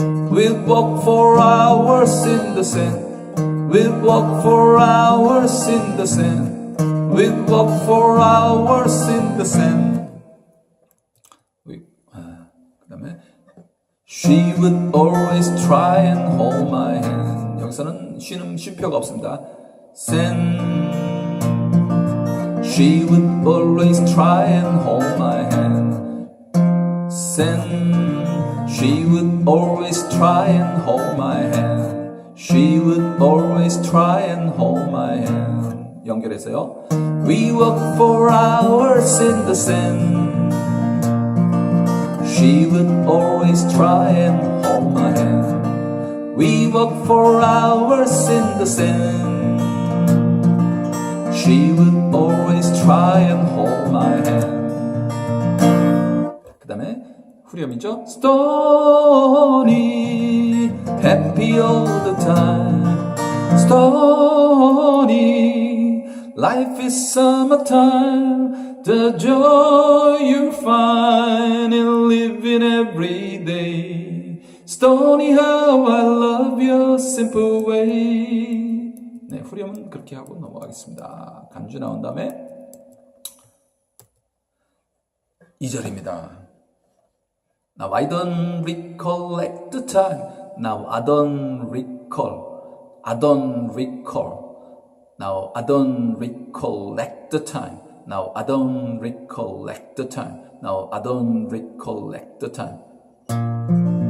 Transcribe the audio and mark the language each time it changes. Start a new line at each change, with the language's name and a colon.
English: We'd walk for hours in the sand. We'd walk for hours in the sand. We'd walk for hours in the sand.
Korean: 그다음에
English: She would always try and hold my hand.
Korean: 여기서는 쉼표가 없습니다.
English: Sand. She would always try and hold my hand. Sand. She would always try and hold my hand. She would always try and hold my hand.
Korean: 연결해서요.
English: We walk for hours in the sand. She would always try and hold my hand. We walk for hours in the sand. She would always try and hold my hand.
Korean: 그 다음에 후렴이죠.
English: Stoney, happy all the time. Stoney, life is summertime. The joy you find in living every day. Stoney, how I love your simple way.
Korean: 네, 후렴은 그렇게 하고 넘어가겠습니다. 간주 나온 다음에 2절입니다.
English: Now I don't recollect the time. Now I don't recall. I don't recall. Now I don't recollect the time. Now I don't recollect the time. Now I don't recollect the time.